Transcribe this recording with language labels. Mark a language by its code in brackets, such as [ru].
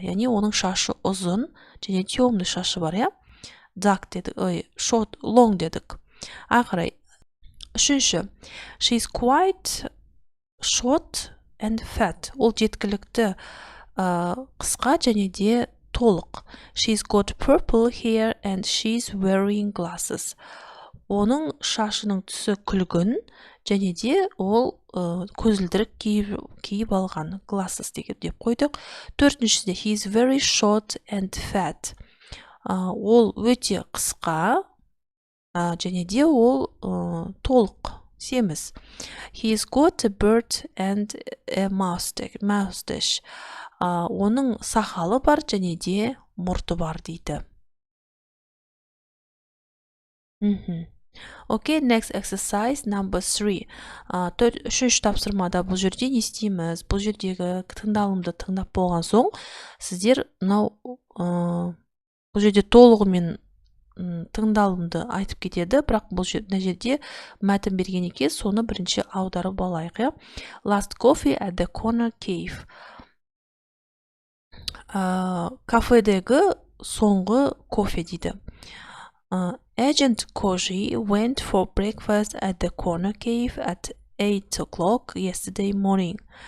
[kk] Яғни оның шашы ұзын және темный шашы бар, я? Dark дедік, long дедік. Ақырай. Үшінші. [en] She's quite short and fat. [kk] Ол жеткілікті қысқа және де толық. [en] She's got purple hair and she's wearing glasses. [kk] Оның шашының түсі күлгін, және де ол көзілдірік киіп алған. Glasses деп қойдық. Төртіншісінде [en] he's very short and fat. [kk] Ол өте қысқа, және де ол толық, семіз. [en] He's got a beard and a mustache. [kk] Оның сақалы бар, және де мұрты бар дейді. [en] Okay, next exercise number 3. [kk] Үшінші тапсырмада бұл жерде не істейміз? Бұл жердегі тыңдалымды тыңдап болған соң, сіздер бұл жерде толығымен тыңдалымды айтып кетеді, бірақ бұл жерде мәтін берген екен, соны бірінші аударып алайық. [en] Last coffee at the corner cave. [kk] Кафедегі соңғы кофе дейді. [en] Agent Koji went for breakfast at the corner cave at 8 o'clock yesterday morning.